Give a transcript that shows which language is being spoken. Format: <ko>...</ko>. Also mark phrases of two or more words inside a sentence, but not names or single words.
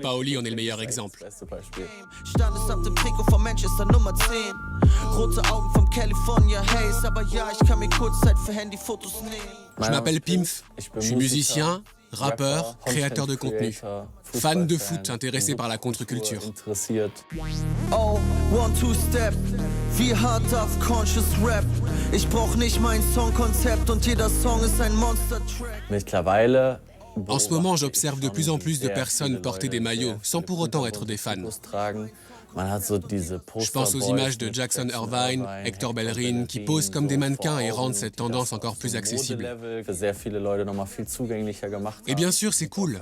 <fr>Pauli en est le meilleur exemple. Je m'appelle Pimf, je suis musicien, rappeur, créateur de contenu, fan de foot intéressé par la contre-culture.</fr> <en>Oh, one, two step,</en> <de>wie hart darf</de> <en>conscious rap?</en> <de>Ich brauch nicht mein Songkonzept und jeder Song ist ein Monster-Track.</de> <fr>En ce moment, j'observe de plus en plus de personnes porter des maillots sans pour autant être des fans. Je pense aux images de Jackson Irvine, Hector Bellerin, qui posent comme des mannequins et rendent cette tendance encore plus accessible. Et bien sûr, c'est cool.</fr>